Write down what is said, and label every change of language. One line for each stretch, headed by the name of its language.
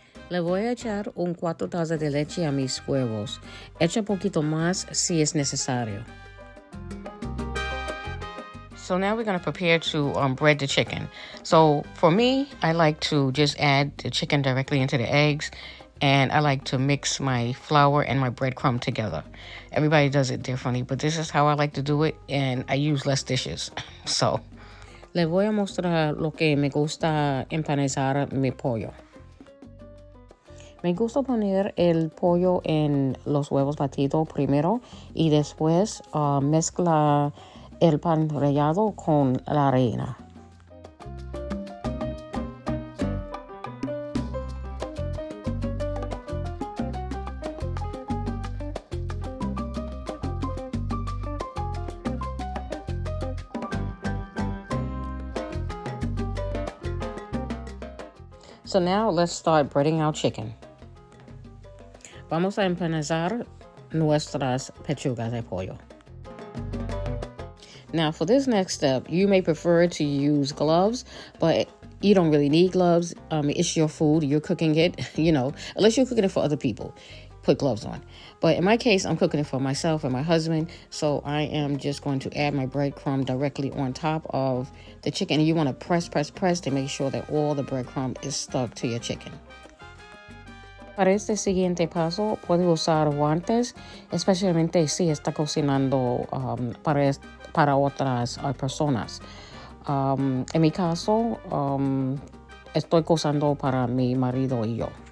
Spanish: Le voy a echar 4 tazas de leche a mis huevos. Echa poquito más si es necesario.
English: So now we're going to prepare to bread the chicken. So for me, I like to just add the chicken directly into the eggs, and I like to mix my flour and my breadcrumb together. Everybody does it differently, but this is how I like to do it, and I use less dishes.
Spanish: So le voy a mostrar lo que me gusta empanizar mi pollo. Me gusta poner el pollo en los huevos batidos primero y después mezcla el pan rallado con la harina.
English: So now let's start breading our chicken.
Spanish: Vamos a empanizar nuestras pechugas de pollo.
English: Now, for this next step, you may prefer to use gloves, but you don't really need gloves. It's your food. You're cooking it, unless you're cooking it for other people. Put gloves on. But in my case, I'm cooking it for myself and my husband. So I am just going to add my breadcrumb directly on top of the chicken. And you want to press to make sure that all the breadcrumb is stuck to your chicken.
Spanish: Para este siguiente paso, puede usar guantes, especialmente si está cocinando para otras personas. En mi caso, estoy cocinando para mi marido y yo.